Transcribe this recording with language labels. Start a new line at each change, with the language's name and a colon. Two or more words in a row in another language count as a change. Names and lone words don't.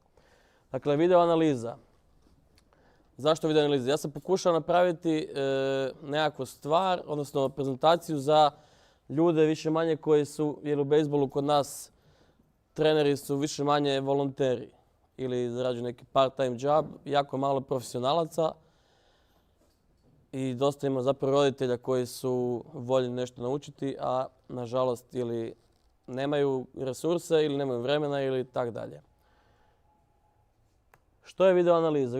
Croatian: Dakle, video analiza. Zašto video analiza? Ja sam pokušao napraviti nekakvu stvar, odnosno prezentaciju za ljude više manje koji su, jer u bejsbolu kod nas treneri su više manje volonteri ili zarađuju neki
English: part-time job,
Croatian: jako malo profesionalaca i dosta ima zapravo roditelja koji su voljni nešto naučiti, a nažalost ili nemaju resurse ili nemaju vremena ili tak dalje. Što je video analiza?